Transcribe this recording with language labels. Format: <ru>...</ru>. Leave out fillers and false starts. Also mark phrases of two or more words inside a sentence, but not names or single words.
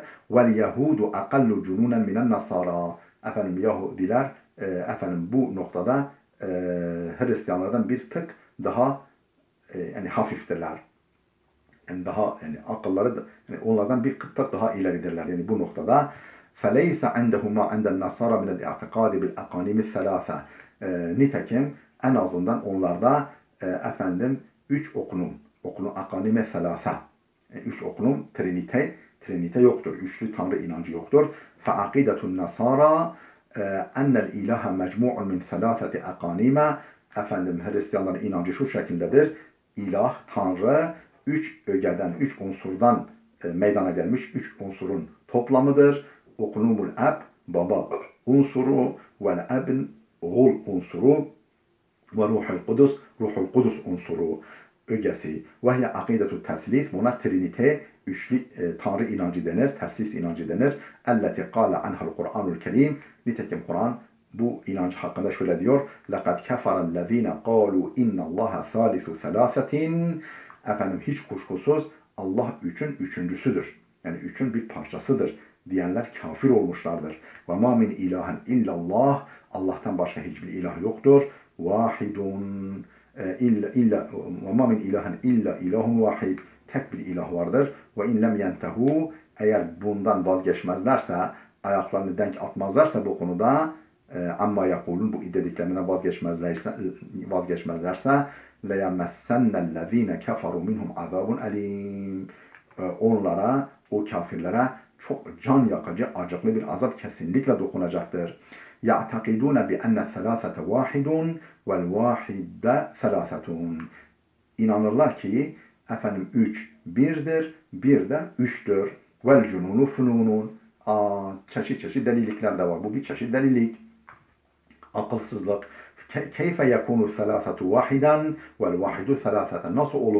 <ar>واليهود أقل جنونا من النصارى,</ar> <tr>efendim Yahudiler bu noktada Hristiyanlardan bir tık daha yani hafiftirler. Yani daha yani akılları yani onlardan bir tık daha ileridirler. Yani bu noktada</tr> <ar>فَلَيْسَ عَنْدَهُمَا عَنْدَ النَّصَارَ مِنَ الْاِعْتِقَادِ بِالْاَقَانِمِ الثَّلَاثَةِ,</ar> <tr>nitekim en azından onlarda üç okunum</tr> <ar>أقانيم ثلاثة,</ar> <tr>üç okunum trinite yoktur. Üçlü tanrı inancı yoktur.</tr> <ar>فَعَقِيدَةُ النَّصَارَى اَنَّ الْاِلَٰهَ مَجْمُعٌ مِنْ ثَلَاثَةِ اَقَانِيمَ,</ar> <tr>Hristiyanların inancı şu şekildedir. İlah, tanrı, üç ögeden, üç unsurdan meydana gelmiş, üç unsurun toplamıdır.</tr> <ar>أقنوم الأب,</ar> <tr>baba unsuru,</tr> <ar>والابن,</ar> <tr>oğul unsuru, ve</tr> <ar>روح القدس</ar> <tr>unsuru, ögesi.</tr> <ar>وهي عقيدة التثليث,</ar> <tr>buna trinite, üçlü tanrı inancı denir, teslis inancı denir.</tr> <ar>التي قال عنها القرآن الكريم,</ar> <tr>nitekim Kur'an bu inanç hakkında şöyle diyor.</tr> <ar>لَقَدْ كَفَرَ الَّذ۪ينَ قَالُوا اِنَّ اللّٰهَ ثَالِثُ ثَلَاثَةٍ,</ar> <tr>hiç kuşkusuz Allah üçün üçüncüsüdür. Yani üçün bir parçasıdır diyenler kafir olmuşlardır.</tr> <ar>وما من إله إلا الله,</ar> <tr>Allah'tan başka hiçbir ilah yoktur.</tr> <ar>واحد إلا وما من إله إلا إله واحد,</ar> <tr>tek bir ilah vardır.</tr> <ar>وإن لم ينتهوا,</ar> <tr>eğer bundan vazgeçmezlerse, ayaklarını denk atmazlarsa bu konuda,</tr> <ar>عما يقولون,</ar> <tr>bu dediklerinden vazgeçmezlerse</tr> <ar>ليمسن الذين كفروا منهم عذاب أليم,</ar> <tr>onlara, o kafirlere çok can yakıcı, acıklı bir azap kesinlikle dokunacaktır.</tr> <ar>يَعْتَقِدُونَ بِأَنَّ الثَّلَاثَةَ وَاحِدٌ وَالْوَاحِدَ ثَلَاثَةٌ,</ar> <tr>İnanırlar ki üç birdir, bir de üçtür.</tr> <ar>والجنون فنون,</ar> <tr>çeşit çeşit delilikler de var. Bu bir çeşit delilik. Akılsızlık.</tr> <ar>كيف يكون الثلاثة واحدا والواحد ثلاثة,</ar> <tr>nasıl olur?</tr>